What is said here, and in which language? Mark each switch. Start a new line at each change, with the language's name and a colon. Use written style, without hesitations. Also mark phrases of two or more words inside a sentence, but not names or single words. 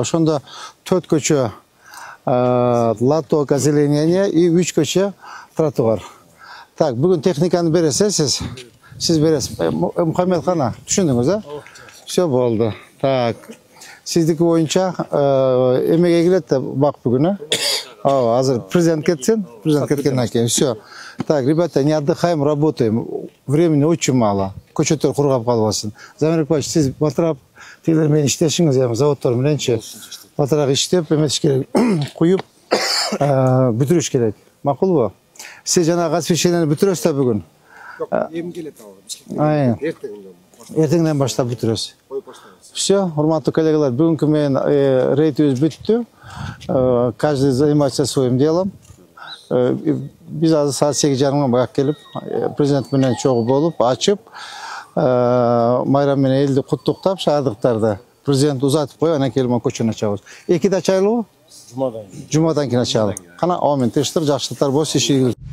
Kyrgyz: Ошондо 4 көчө
Russian: лоток озеленение и
Kyrgyz: 3 көчө тротуар. Так, бүгүн техниканы бересиз, сиз бересиз. Мухаммед Хана, түшүндүңүз, а? Все болду. Так, сиздики боюнча эмеге келет бак бүгүн, а? Азыр президент кетсин, президент кеткенден кийин. Все.
Russian: Так, ребята, не отдыхаем, работаем. Времени очень мало.
Kyrgyz: Көчөттөр кургап калбасын. Замир Павлович, сиз батырап тилер менен иштешиңиз, эми заводдор мененчи. Батыраак иштеп, эмес керек, куюп, бүтүрүш керек. Макулбу? Сиз жанагы освещениени бүтүрөсүз да бүгүн? Эми келет ал. Эртеңден баштап бүтүрөсүз. Все, урматтуу коллегалар, бүгүнкү менен рейдибиз бүттү.
Russian: Каждый занимается своим делом.
Kyrgyz: Биз азыр саат 8:30 бак келип, президент менен чогуу болуп, ачып, майрам менен элди куттуктап, шаардыктарды президент узатып коюп, анан келип көчөнү ачабыз. 2-де ачайлыбы? Жумадан кийин ачалы. Кана, амин, тынчтык, жакшылыктар болсун, иши.